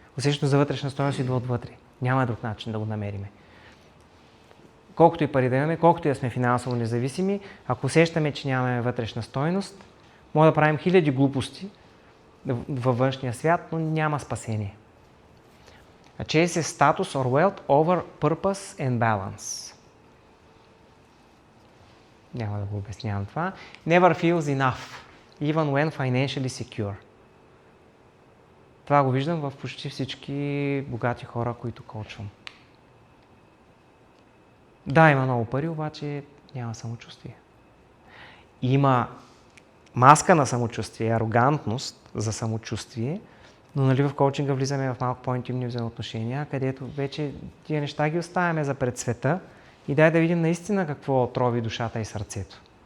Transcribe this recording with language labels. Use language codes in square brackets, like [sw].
[bg] Усещането за вътрешна стойност идва отвътре. Няма друг начин да го намериме. Колкото и пари да имаме, колкото и да сме финансово независими, ако усещаме, че нямаме вътрешна стойност, може да правим хиляди глупости във външния свят, но няма спасение. [en] Chase is status or wealth over purpose and balance. [bg] Няма да го обяснявам това. [en] Never feels enough, even when financially secure. [bg] Това го виждам в почти всички богати хора, които коучвам. Да, има много пари, обаче няма самочувствие. Има маска на самочувствие, арогантност за самочувствие, но нали в коучинга влизаме в малко по-интимни взаимоотношения, където вече тия неща ги оставяме за пред света и дай да видим наистина какво трови душата и сърцето.